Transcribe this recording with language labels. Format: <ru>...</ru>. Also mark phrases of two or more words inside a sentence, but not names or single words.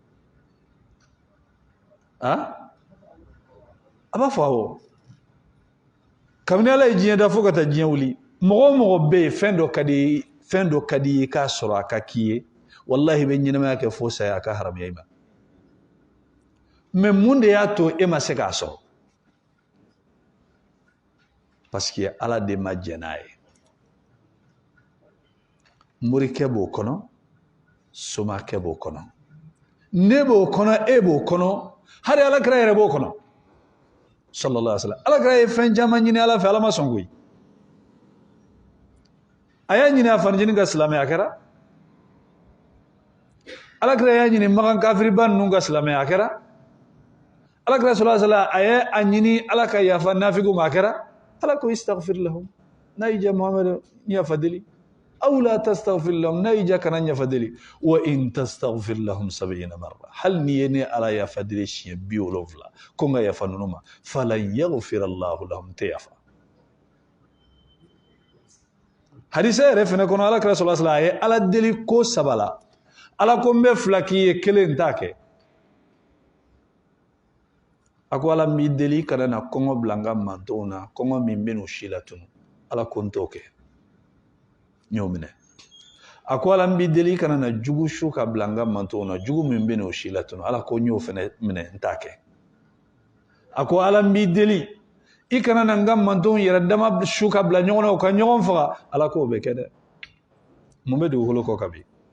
<bm>a b'a fɔ awɔ kabini Ala ye diɲɛ da fo ka taa diɲɛ wuli mɔgɔ o mɔgɔ bɛ yen fɛn dɔ ka di ye k'a sɔrɔ a ka k'i ye wallahi i bɛ ɲɛnamaya kɛ fo saya a ka haramuya i ma mais mun de y'a to e ma se k'a sɔrɔ</bm> <fr>parce que</fr> <bm>Ala de ma jɛn n'a ye morikɛ b'o kɔnɔ somakɛ b'o kɔnɔ ne b'o kɔnɔ e b'o kɔnɔ hali Alakira yɛrɛ b'o kɔnɔ</bm> <ar>صلى الله عليه وسلم</ar> <bm>Alakira ye fɛn caman ɲini Ala fɛ Ala ma sɔn koyi a y'a ɲini a fanicinin ka silamɛya kɛra Alakira y'a ɲini Makan kafiriba ninnu ka silamɛya kɛra Alakira</bm> <ar>صلى الله عليه وسلم</ar> <bm>a ye a ɲini Ala ka yafa nafigiw ma a kɛra Ala ko</bm> <ar>استغفر لهم</ar> <bm>n'a y'i ja Muhamadu yafa deli aw la</bm> <ar>تستغفر لهم</ar> <bm>n'a y'i ja kana yafa deli</bm> <ar>وإن تستغفر لهم 70 مرة</ar> <bm>hali n'i ye ne Ala yafa deli siɲɛ 70 ko n ka yafa ninnu ma</bm> <ar>فلن يغفر الله لهم</ar> <bm>tɛ yafa hadisa yɛrɛ fɛnɛ kɔnɔ Alakira</bm> <ar>صلى الله عليه وسلم</ar> <bm>a ye Ala deli ko 3 la Ala ko n bɛ 2 k'i ye 1 t'a kɛ a ko Ala n b'i deli kana na kɔngɔ bila n ka mantonw na kɔngɔ min bɛ n'u si la tunu Ala ko n t'o kɛ n y'o minɛ a ko Ala n b'i deli kana na jugu su ka bila n ka mantonw na jugu min bɛ n'u si la tunu Ala ko n y'o fɛnɛ minɛ n t'a kɛ a ko Ala n b'i deli i kana na n ka mantonw yɛrɛ dama su ka bila ɲɔgɔn na u ka ɲɔgɔn faga Ala k'o bɛ kɛ dɛ mun bɛ dugukolo kɔ ka bin</bm>